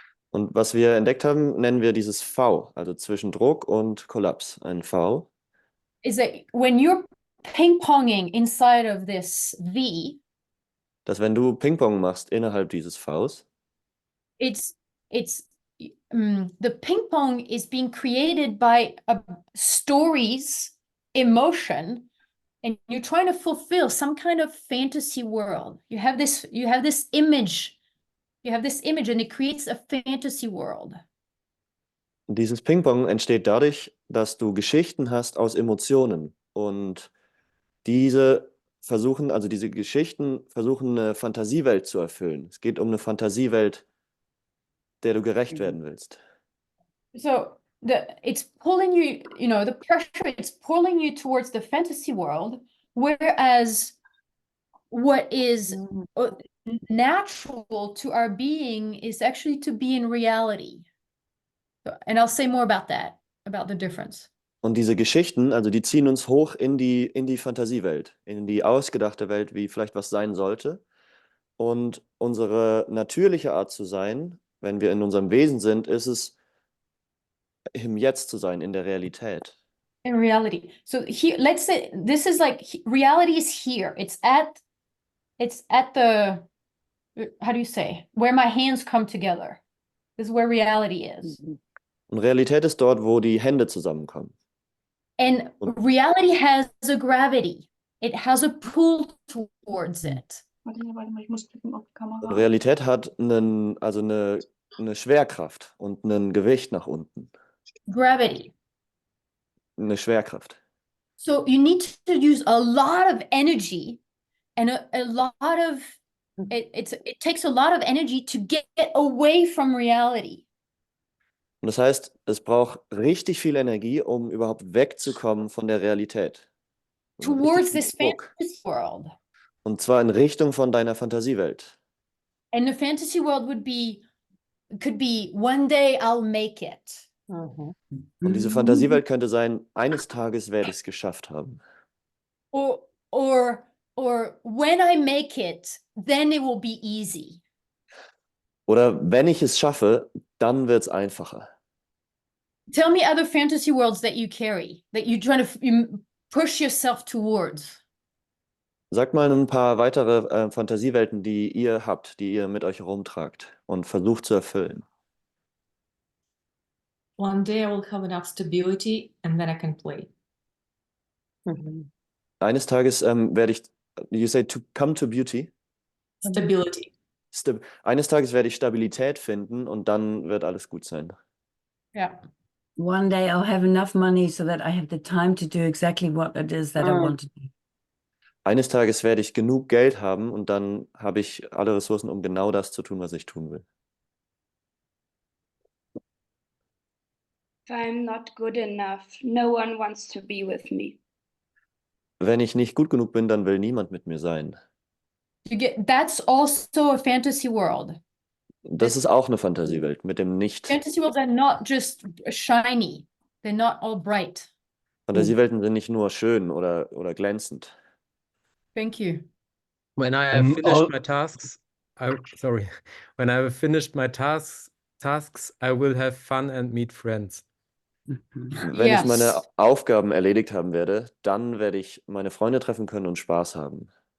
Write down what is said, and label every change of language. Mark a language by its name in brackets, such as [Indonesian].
[German] Und was wir entdeckt haben, nennen wir dieses V, also zwischen Druck und Kollaps, ein V. [English] Is that when you're ping-ponging inside of this V, [German] Dass wenn du Ping-Pong machst innerhalb dieses Vs, [English] it's the ping-pong is being created by stories, emotion, and you're trying to fulfill some kind of fantasy world. You have this image, and it creates a fantasy world. [German] dieses Ping-Pong entsteht dadurch, dass du Geschichten hast aus Emotionen und diese Geschichten versuchen eine Fantasiewelt zu erfüllen. Es geht um eine Fantasiewelt, der du gerecht werden willst. [English] So it's pulling you, the pressure, it's pulling you towards the fantasy world, whereas what is natural to our being is actually to be in reality. And I'll say more about that, about the difference. [German] Und diese Geschichten, also die ziehen uns hoch in die Fantasiewelt, in die ausgedachte Welt, wie vielleicht was sein sollte. Und unsere natürliche Art zu sein, wenn wir in unserem Wesen sind, ist es, im Jetzt zu sein, in der Realität. [English] In reality. So here, let's say this is like reality is here. It's at the, how do you say, where my hands come together. This is where reality is. [German] Und Realität ist dort, wo die Hände zusammenkommen. [English] And reality has a gravity. It has a pull towards it. [German] Warte mal, ich muss klicken auf die Kamera. Und Realität hat eine Schwerkraft und ein Gewicht nach unten. [English] Gravity. [German] Eine Schwerkraft. [English] So you need to use a lot of energy and a lot of, it takes a lot of energy to get away from reality. [German] Und das heißt, es braucht richtig viel Energie, um überhaupt wegzukommen von der Realität. [English] Towards this fantasy world. [German] Und zwar in Richtung von deiner Fantasiewelt. [English] And the fantasy world could be one day I'll make it. [German] Und diese Fantasiewelt könnte sein, eines Tages werde ich es geschafft haben. [English] Or when I make it, then it will be easy. [German] Oder wenn ich es schaffe, dann wird es einfacher. [English] Tell me other fantasy worlds that you carry, that you try to push yourself towards. [German] Sagt mal ein paar weitere Fantasiewelten, die ihr habt, die ihr mit euch herumtragt und versucht zu erfüllen. [English] One day I will have enough stability and then I can play. [German] Eines Tages werde ich, [English] you say to come to beauty? Stability. [German] Eines Tages werde ich Stabilität finden und dann wird alles gut sein. [English] Yeah. One day I'll have enough money so that I have the time to do exactly what it is that I want to do. [German] Eines Tages werde ich genug Geld haben und dann habe ich alle Ressourcen, um genau das zu tun, was ich tun will. [English] If I'm not good enough, no one wants to be with me. [German] Wenn ich nicht gut genug bin, dann will niemand mit mir sein. [English] That's also a fantasy world. [German] Das ist auch eine Fantasiewelt mit dem Nicht. [English] Fantasy worlds are not just shiny. They're not all bright. [German] Fantasiewelten sind nicht nur schön oder glänzend. [English] Thank you. When I have And finished all- my tasks, sorry. When I have finished my tasks, I will have fun and meet friends. [German] Wenn ich meine [English] Yes. [German] Aufgaben erledigt haben werde, dann werde ich meine Freunde treffen können und Spaß haben.